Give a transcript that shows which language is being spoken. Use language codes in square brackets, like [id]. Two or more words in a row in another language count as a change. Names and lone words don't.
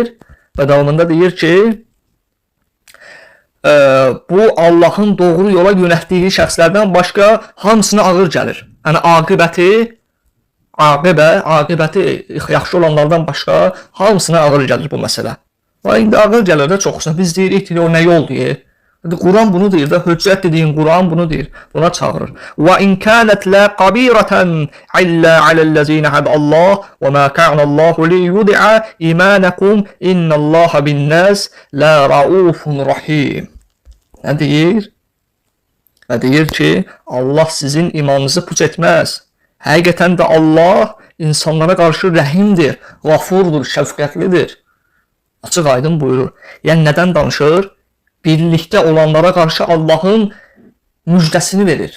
[az] Və davamında deyir ki, bu Allahın doğru yola yönətdiyi şəxslərdən başqa hamısına ağır gəlir. Yəni aqibəti yaxşı olanlardan başqa hamısına ağır gəlir bu məsələ. Və indi ağır gəlir də çoxsa. Biz deyirik ki, o nə yol deyir? Quran bunu deyir də, hüccət dediyin Quran bunu deyir. Buna çağırır. [ar] وإن كانت لكبيرة إلا على الذين هدى الله وما كان الله ليضيع إيمانكم إن الله بالناس لرءوف رحيم. [az] Nə deyir? Və deyir ki, Allah sizin imanınızı puç etməz. Həqiqətən də Allah insanlara qarşı rəhimdir, qafurdur, şəfqətlidir. Açıq aydın buyurur. Yəni nədən danışır? Birlikdə olanlara qarşı Allahın müjdəsini verir.